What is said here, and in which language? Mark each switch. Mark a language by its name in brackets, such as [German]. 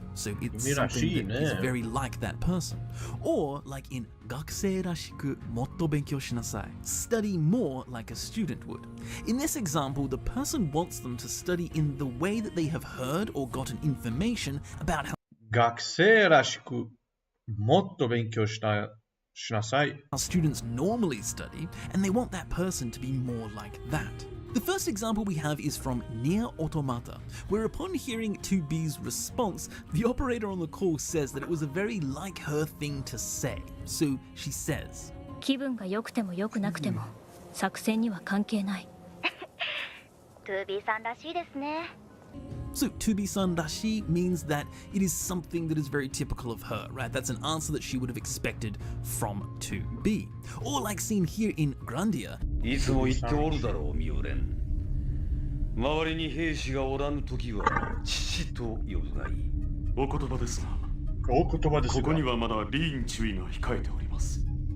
[English] So it's something that is very like that person. Or like in [Japanese] gakusei rashiku motto benkyou shinasai, [English] study more like a student would. In this example, the person wants them to study in the way that they have heard or gotten information about how [Japanese] 学生らしくもっと勉強しなさい。 [English] how students normally study, and they want that person to be more like that. The first example we have is from Nier Automata, where upon hearing 2B's response, the operator on the call says that it was a very like her thing to say. So she says, [Japanese] 気分が良くても良くなくても作戦には関係ない。 2B さんらしいですね。 [English] So, Tubi-san rashi means that it is something that is very typical of her, right? That's an answer that she would have expected from 2B. Or like seen here in Grandia. [Japanese] いつも言っておるだろう、ミオレン。周りに兵士がおらぬときは、父と呼ぶがいい。お言葉ですが。お言葉ですが。ここにはまだリーン注意が控えております。